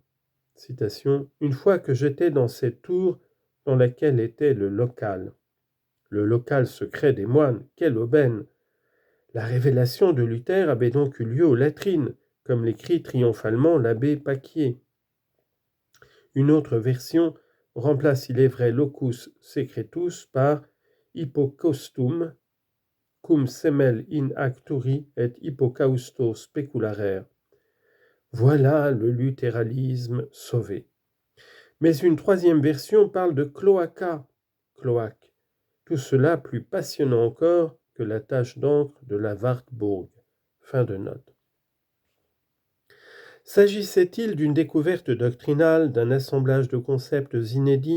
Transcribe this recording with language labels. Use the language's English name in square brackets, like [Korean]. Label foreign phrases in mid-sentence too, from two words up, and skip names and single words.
[French] Citation, « Une fois que j'étais dans cette tour dans laquelle était le local secret des moines, quelle aubaine! La révélation de Luther avait donc eu lieu aux latrines, comme l'écrit triomphalement l'abbé Paquier. Une autre version remplace, il est vrai, [Latin] locus secretus par hypocaustum, cum semel in acturi et hypocausto speculare. [French] Voilà le luthéralisme sauvé. Mais une troisième version parle de cloaca, cloaque. Tout cela plus passionnant encore que la tache d'encre de la Wartburg. Fin de note. S'agissait-il d'une découverte doctrinale, d'un assemblage de concepts inédits?